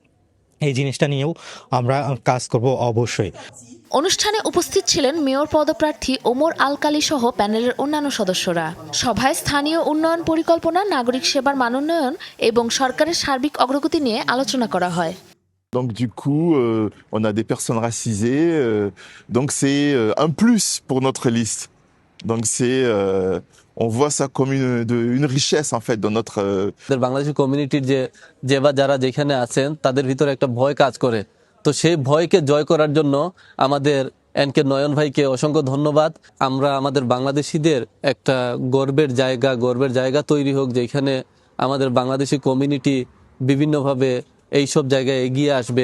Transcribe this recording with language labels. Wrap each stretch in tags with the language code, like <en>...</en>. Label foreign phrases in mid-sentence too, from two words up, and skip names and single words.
<bn>এই জিনিসটা নিয়েও আমরা কাজ করব অবশ্যই। অনুষ্ঠানে উপস্থিত ছিলেন মেয়র পদপ্রার্থী ওমর আলকালী সহ প্যানেলের অন্যান্য সদস্যরা। সভায় স্থানীয় উন্নয়ন পরিকল্পনা, নাগরিক সেবার মানোন্নয়ন এবং সরকারের সার্বিক অগ্রগতি নিয়ে আলোচনা করা হয়।</bn> <fr>Donc du coup, on a des personnes racisées, donc c'est un plus pour notre liste. Donc c'est, on voit ça comme une richesse en fait dans notre.</fr> <bn>বাংলাদেশি কমিউনিটির যারা যেখানে আছেন তাদের ভিতরে একটা ভয় কাজ করে, তো সেই ভয়কে জয় করার জন্য আমাদের এন.কে. নয়ন ভাইকে অসংখ্য ধন্যবাদ। আমরা আমাদের বাংলাদেশিদের একটা গর্বের জায়গা তৈরি হোক, যেখানে আমাদের বাংলাদেশি কমিউনিটি বিভিন্নভাবে এইসব জায়গায় এগিয়ে আসবে।</bn>